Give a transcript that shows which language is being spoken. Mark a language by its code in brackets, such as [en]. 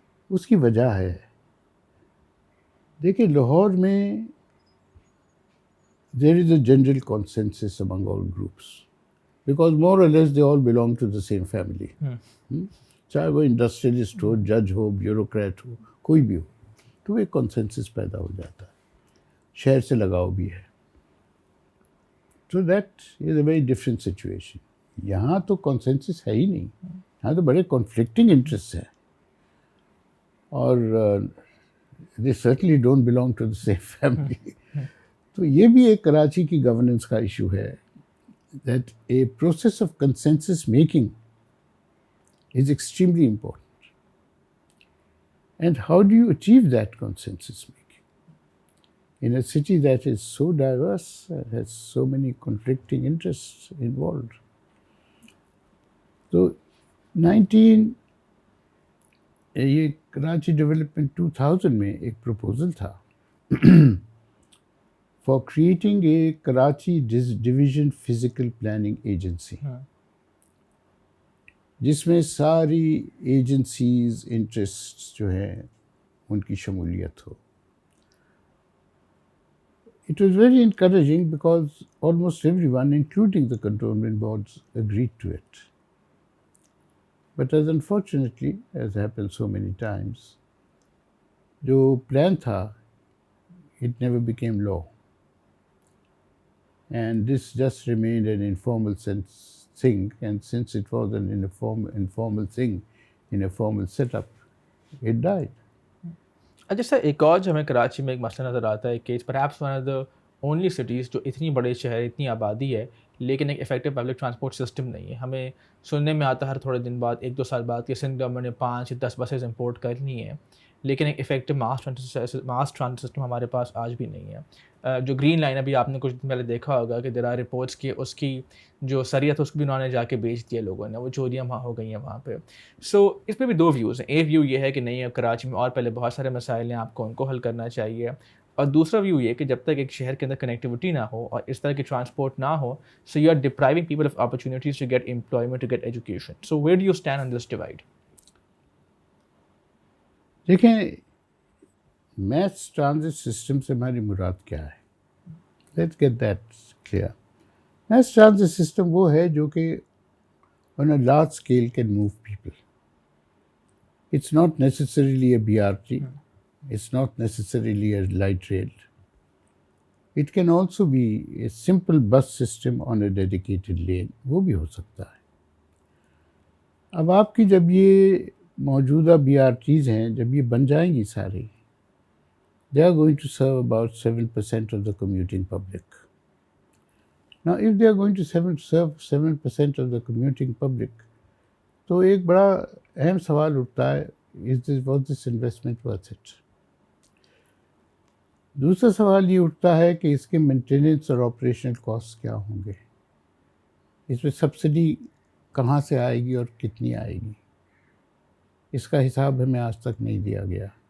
[ur] اس کی وجہ ہے، دیکھیں لاہور میں [en] there is a general consensus among all groups because more or less they all belong to the same family. [ur] چاہے وہ انڈسٹریلسٹ ہو، جج ہو، بیوروکریٹ ہو، کوئی بھی ہو، تو ایک کنسنسس پیدا ہو جاتا ہے، شہر سے لگاؤ بھی ہے. [en] تو that is a very different situation. [ur] یہاں تو کنسنسس ہے ہی نہیں، یہاں تو بڑے کنفلکٹنگ انٹرسٹ ہیں، اور [en] They certainly don't belong to the same family. [ur] تو یہ بھی ایک کراچی کی گورننس کا ایشو ہے، [en] That a process of consensus making is extremely important. And how do you achieve that consensus making in a city that is so diverse and has so many conflicting interests involved? So [ur] یہ Karachi development 2000 میں ایک proposal تھا [en] for creating a Karachi Division Physical Planning Agency. [ur] جس میں ساری agencies interest جو ہیں ان کی شمولیت ہو. [en] It was very encouraging because almost everyone, including the cantonment boards, agreed to it. But as unfortunately, as happened so many times, [ur] جو plan تھا [en] it never became law. And this just remained an informal thing, and since it was an informal thing in a formal setup, it died. [ur] اچھا سر، ایک اور جو ہمیں کراچی میں ایک مسئلہ نظر آتا ہے کہ [en] perhaps one of the only cities [ur] جو اتنی بڑے شہر، اتنی آبادی ہے لیکن ایک افیکٹو پبلک ٹرانسپورٹ سسٹم نہیں ہے. ہمیں سننے میں آتا ہے ہر تھوڑے دن بعد، 1-2 سال بعد، کہ سندھ گورنمنٹ نے 5 یا 10 بسز امپورٹ کر لی ہیں، لیکن ایک افیکٹو ماس ٹرانسپورٹ سسٹم ہمارے پاس آج بھی نہیں ہے. جو گرین لائن ابھی آپ نے کچھ دن پہلے دیکھا ہوگا کہ [en] there are reports [ur] کہ اس کی جو سریت اس کو بھی انہوں نے جا کے بیچ دیا لوگوں نے، وہ چوریاں وہاں ہو گئی ہیں وہاں پہ. سو اس میں بھی 2 ویوز ہیں. ایک ویو یہ ہے کہ نہیں، اب کراچی میں اور پہلے بہت سارے مسائل ہیں، آپ کو ان کو حل کرنا چاہیے. اور دوسرا ویو یہ کہ جب تک ایک شہر کے اندر کنیکٹیوٹی نہ ہو اور اس طرح کی ٹرانسپورٹ نہ ہو، [en] So you are depriving people of opportunities to get employment, to get education. So where do you stand on this divide? [ur] دیکھیں، میس ٹرانزٹ سسٹم سے ہماری مراد کیا ہے؟ [en] Let's get that clear. Mass transit system [ur] وہ ہے جو کہ [en] On a large scale can move people. It's not necessarily a BRT, it's not necessarily a light rail. It can also be a simple bus system on a dedicated lane. [ur] وہ بھی ہو سکتا ہے. اب آپ کی جب یہ موجودہ BRTs ہیں، جب یہ بن جائیں گی ساری، [en] they are going to serve about 7% of the commuting public. Now, if they are going to serve 7% of the commuting public, [ur] تو ایک بڑا اہم سوال اٹھتا ہے، [en] was this investment worth it? [ur] دوسرا سوال یہ اٹھتا ہے کہ اس کے مینٹیننس اور آپریشنل کاسٹ کیا ہوں گے، اس میں سبسڈی کہاں سے آئے گی اور کتنی آئے گی، اس کا حساب ہمیں آج تک نہیں دیا گیا.